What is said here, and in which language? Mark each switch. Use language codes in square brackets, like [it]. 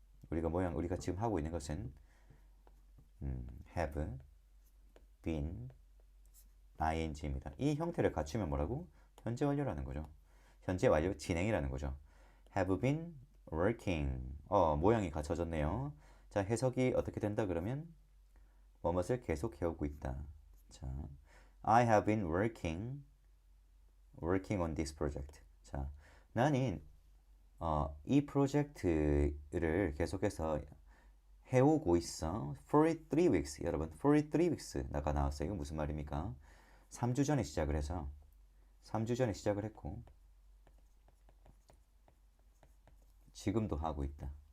[ko] 우리가 지금 하고 있는 것은 [en] have been ing [ko] 입니다. 이 형태를 갖추면 뭐라고? 현재 완료라는 거죠. 현재 완료 진행이라는 거죠. [en] have been working. [ko] 모양이 갖춰졌네요. 자, 해석이 어떻게 된다 그러면 무엇을 계속 해오고 있다. [en] 자, I have been working on this project. [ko] 자, 나는 이 프로젝트를 계속해서 해오고 있어. [en] For 3 weeks. [ko] 여러분, [en] for 3 weeks [ko] 나가 나왔어요. 이거 무슨 말입니까? 3주 전에 시작을 해서 3주 전에 시작을 했고 지금도 하고 있다.